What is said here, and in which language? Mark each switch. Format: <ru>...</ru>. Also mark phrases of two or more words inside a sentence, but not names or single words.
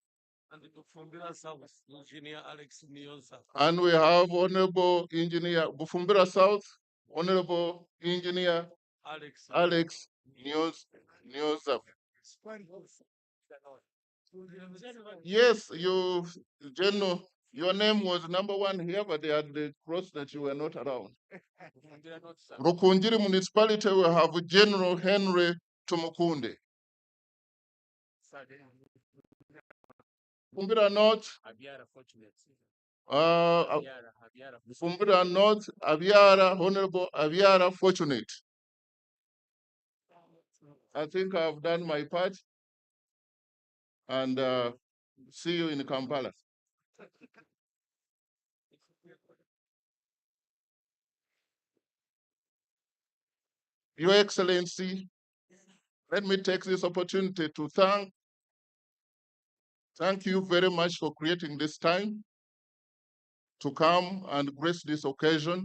<en>And we have Honorable Engineer Bufumbira South, Honorable Engineer Alex Nyoza. Yes, General, your name was number one here, but they had the cross that you were not around. Rukunjiri Municipality will have General Henry Tumukunde. Bufumbira North, Bufumbira North, Aviara, Honorable Aviara Fortunate. I think I've done my part, and see you in Kampala. Your Excellency, let me take this opportunity to thank you very much for creating this time to come and grace this occasion.</en>